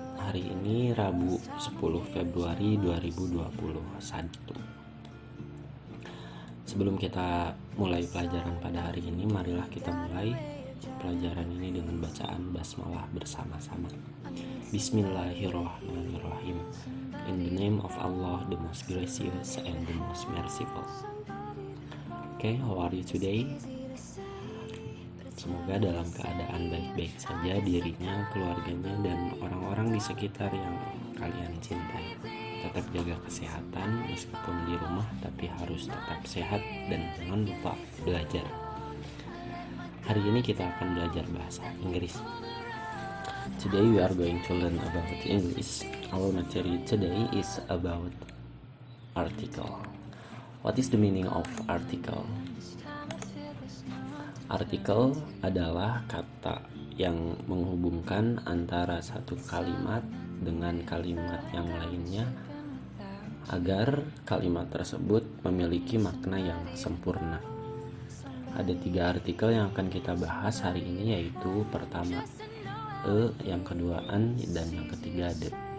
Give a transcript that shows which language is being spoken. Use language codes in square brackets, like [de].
[id] Hari ini Rabu 10 Februari 2021. Sebelum kita mulai pelajaran pada hari ini, marilah kita mulai pelajaran ini dengan bacaan basmalah bersama-sama. [ar] Bismillahirrahmanirrahim. [en] In the name of Allah, the most gracious and the most merciful. Okay, how are you today? [id] Semoga dalam keadaan baik-baik saja dirinya, keluarganya, dan orang-orang di sekitar yang kalian cintai. Tetap jaga kesehatan meskipun di rumah, tapi harus tetap sehat dan jangan lupa belajar. Hari ini kita akan belajar bahasa Inggris. [en] Today we are going to learn about English. Our material today is about article. What is the meaning of article? [id] Artikel adalah kata yang menghubungkan antara satu kalimat dengan kalimat yang lainnya agar kalimat tersebut memiliki makna yang sempurna. Ada 3 artikel yang akan kita bahas hari ini, yaitu pertama yang kedua an, dan yang ketiga the.